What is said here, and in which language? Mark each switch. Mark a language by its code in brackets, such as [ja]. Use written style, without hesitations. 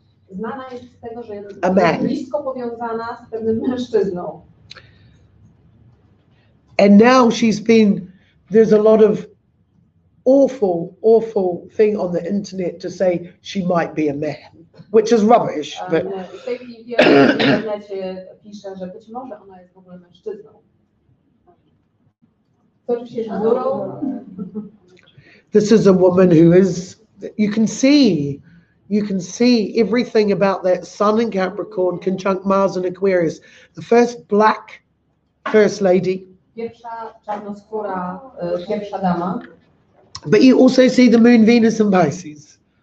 [pl] Znana jest z tego, że jest [en] A man. [pl] blisko powiązana z pewnym mężczyzną. [en] And now there's a lot of awful thing on the internet to say she might be a man, which is rubbish. But [pl] W tej chwili wiele w internecie pisze, że być może ona jest w ogóle mężczyzną. To oczywiście jest bzdurą. [en] this is a woman who is, you can see everything about that Sun in Capricorn conjunct Mars in Aquarius. The first black first lady. [pl] Pierwsza czarnoskóra, pierwsza dama. [en] But you also see the Moon, Venus and Pisces.